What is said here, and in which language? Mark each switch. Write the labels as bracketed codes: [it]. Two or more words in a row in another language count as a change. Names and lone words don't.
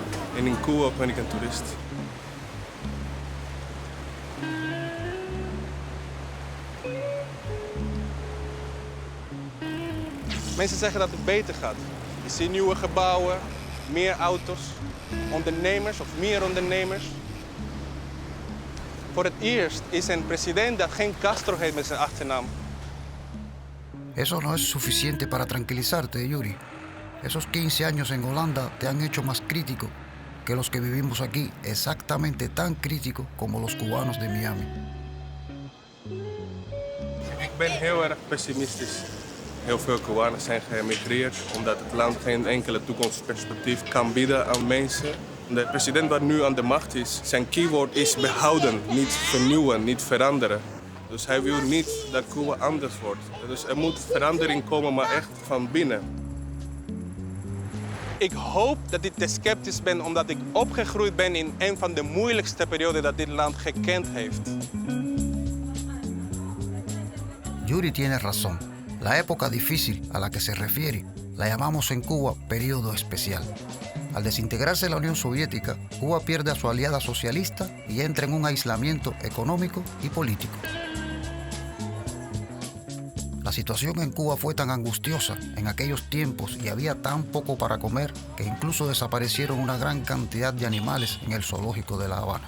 [nl] En in Cuba ben ik een toerist. Mensen zeggen dat het beter gaat. Je ziet nieuwe gebouwen, meer auto's, ondernemers of meer ondernemers. Voor het eerst is een president dat geen Castro heet met zijn achternaam. [es] Eso no es suficiente para tranquilizarte, Yuri. Esos 15 años en Holanda te han hecho más crítico que los que vivimos aquí, exactamente tan crítico como los cubanos de Miami. [nl] Ik ben heel erg pessimistisch. Heel veel Cubanen zijn geëmigreerd omdat het land geen enkele toekomstperspectief kan bieden aan mensen. De president wat nu aan de macht is, zijn keyword is behouden, niet vernieuwen, niet veranderen. Dus hij wil niet dat Cuba anders wordt. Dus er moet verandering komen, maar echt van binnen. Ik hoop dat ik te sceptisch ben omdat ik opgegroeid ben in een van de moeilijkste perioden dat dit land gekend heeft. [es] Yuri tiene razón. La época difícil a la que se refiere la llamamos en Cuba periodo especial. Al desintegrarse la Unión Soviética, Cuba pierde a su aliada socialista y entra en un aislamiento económico y político. La situación en Cuba fue tan angustiosa en aquellos tiempos y había tan poco para comer que incluso desaparecieron una gran cantidad de animales en el zoológico de La Habana.